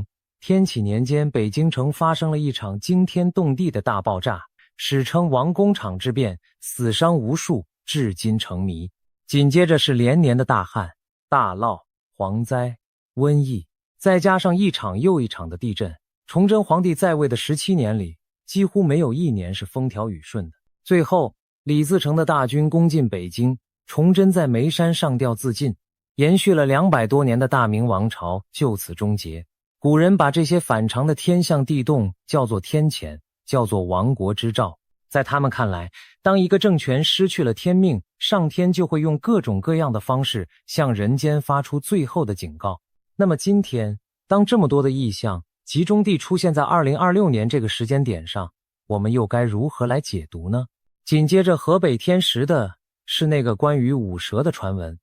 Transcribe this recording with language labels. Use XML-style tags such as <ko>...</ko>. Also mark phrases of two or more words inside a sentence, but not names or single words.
<zh>天啟年間，北京城發生了一場驚天動地的大爆炸，史稱王工廠之變，死傷無數，至今成謎。緊接着是連年的大旱、大澇、蝗災、瘟疫，再加上一場又一場的地震。崇祯皇帝在位的17年裡，幾乎沒有一年是風調雨順的。最後，李自成的大軍攻進北京，崇祯在煤山上吊自盡，延續了200多年的大明王朝就此終結。古人把這些反常的天象地動叫做天譴，叫做亡國之兆。在他們看來，當一個政權失去了天命，上天就會用各種各樣的方式向人間發出最後的警告。那麼今天，當這麼多的異象集中地出現在2026年這個時間點上，我們又該如何來解讀呢？緊接着河北天石的是那個關於五蛇的傳聞。</zh>